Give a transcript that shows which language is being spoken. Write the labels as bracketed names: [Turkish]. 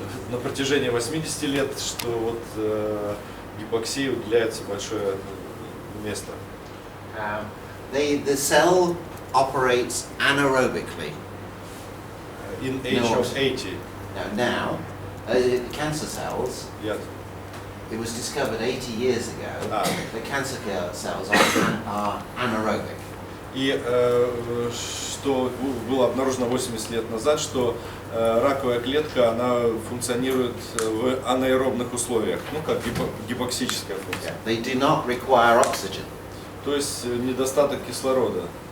[Russian] на протяжении 80 лет, что гипоксии уделяется большое место. [English] The cell operates anaerobically. In age of 80. Now, cancer cells, Yes. it was discovered 80 years ago that cancer cells are anaerobic. [Russian] И что было обнаружено 80 лет назад, что раковая клетка, она функционирует в анаэробных условиях, как гипоксическая функция. [English] They do not require oxygen. [Russian] То есть недостаток кислорода.